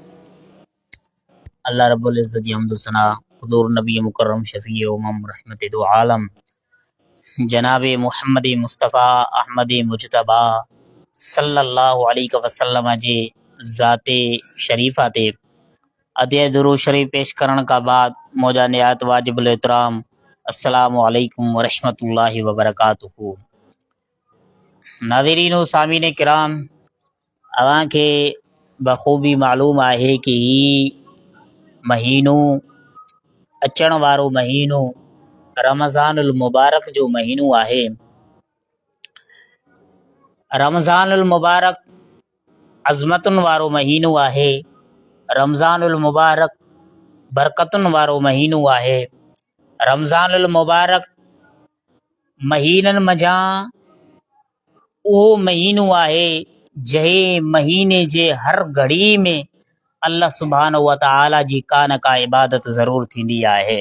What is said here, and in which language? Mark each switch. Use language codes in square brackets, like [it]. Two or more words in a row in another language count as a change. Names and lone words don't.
[kfr] اللہ رب العزت حمد و ثنا حضور نبی مکرم شفیع امم رحمت دو عالم جناب محمد مصطفیٰ احمد مجتبیٰ [ar] صلی اللہ علیہ وسلم [kfr] جے ذات شریفہ تے ادے درود شریف پیش کرن کا بعد موجہ نہایت واجب الاحترام [ar] السلام علیکم ورحمۃ اللہ وبرکاتہ. [kfr] ناظرین و سامعین کرام، اوان کے بخوبی معلوم ہے کہ ہی مہینو اچن وارو مہینو رمضان المبارک جو مہینو ہے. رمضان المبارک عظمتن وارو مہینو ہے. رمضان المبارک برکتن وارو مہینو ہے. رمضان المبارک مہینن مجاں او مہینو ہے جہے مہینے جے ہر گھڑی میں [ar] اللہ سبحانہ و تعالی [kfr] جی کان کا عبادت ضرور تھیندی ہے.